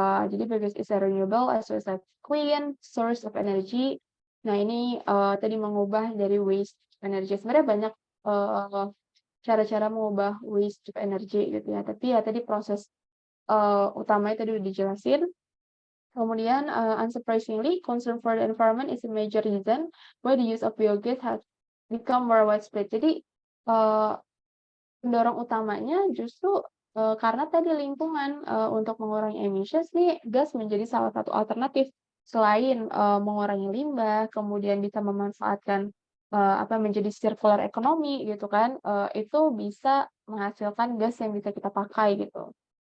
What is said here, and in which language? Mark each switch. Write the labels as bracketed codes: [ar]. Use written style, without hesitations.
[id] Jadi [en] biogas is a renewable as well as a clean source of energy. [id] Nah ini tadi mengubah dari waste energy. Sebenarnya banyak cara-cara mengubah waste to energy gitu ya. Tapi ya tadi proses utamanya tadi udah dijelasin. [en] Kemudian unsurprisingly, concern for the environment is a major reason why the use of biogas has become more widespread. [id] Jadi pendorong utamanya justru karena tadi lingkungan untuk mengurangi emissions nih gas menjadi salah satu alternatif selain mengurangi limbah, kemudian bisa memanfaatkan menjadi circular economy gitu kan, itu bisa menghasilkan gas yang bisa kita pakai gitu.